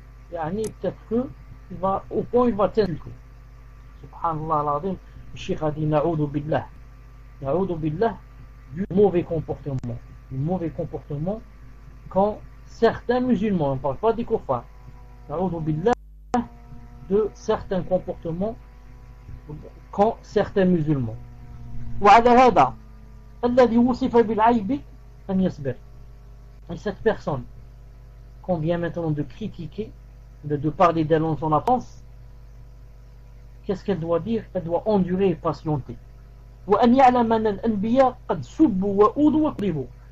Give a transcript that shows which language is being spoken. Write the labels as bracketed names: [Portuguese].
[French] Peut-être que au point il va t'insulter. Subhanallah al-Azim, le Cheikh a dit Na'oudou billah du mauvais comportement. Du mauvais comportement quand certains musulmans, on ne parle pas des kuffars, Na'oudou billah de certains comportements quand certains musulmans. [Arabic] وعلى هذا الذي وصف بالعيب أن يصبر. [French] Et cette personne qu'on vient maintenant de critiquer, de parler d'elle en son absence, qu'est-ce qu'elle doit dire? Elle doit endurer et patienter. [Arabic] وأن يعلم أن الأنبياء قد سبوا وأوذوا وكذبوا.